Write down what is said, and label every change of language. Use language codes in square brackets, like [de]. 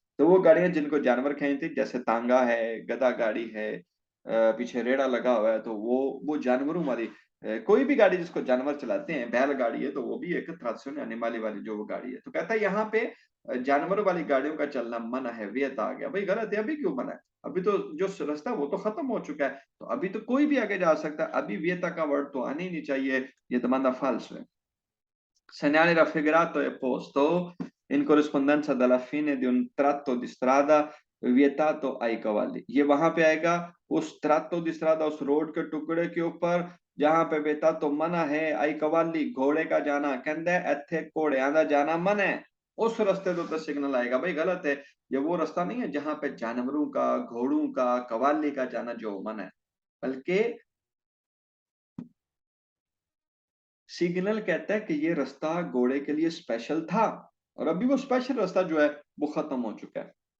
[hi] तो वो गाड़ियां जिनको जानवर खींचती, जैसे तांगा है, गधा गाड़ी है, पीछे रेड़ा लगा हुआ है, तो वो जानवरों वाली कोई भी गाड़ी जिसको जानवर चलाते हैं, बैल गाड़ी है तो वो भी एक ट्रांसपोर्ट एनिमल वाली जो वो गाड़ी है। तो कहता है यहाँ पे जानवरों वाली गाड़ियों का चलना मना है, वियत आ गया। भाई गलत है, अभी क्यों मना है? अभी तो जो रास्ता वो तो खत्म हो चुका है, तो अभी तो कोई भी आगे जा सकता है, अभी वियता का वर्ड तो आने ही नहीं चाहिए। [it] ये domanda falso è. Segnale raffigurato è posto in corrispondenza dalla fine di un tratto di strada vietato ai cavalli। [hi] ये वहां पे आएगा, उस [it] tratto di strada, [hi] उस रोड के टुकड़े के ऊपर जहां पे vietato मना है, [it] ai cavalli [hi] घोड़े का जाना, कहते हैं [pa] ਇੱਥੇ ਘੋੜਿਆਂ ਦਾ [hi] जाना मना है, उस रास्ते के ऊपर सिग्नल आएगा। भाई गलत है, ये वो रास्ता नहीं है जहां पे जानवरों का, घोड़ों का, कवाली का जाना जो मना है, बल्कि सिग्नल कहता है कि ये रास्ता घोड़े के लिए स्पेशल था, और अभी वो स्पेशल रास्ता जो है वो खत्म हो चुका है।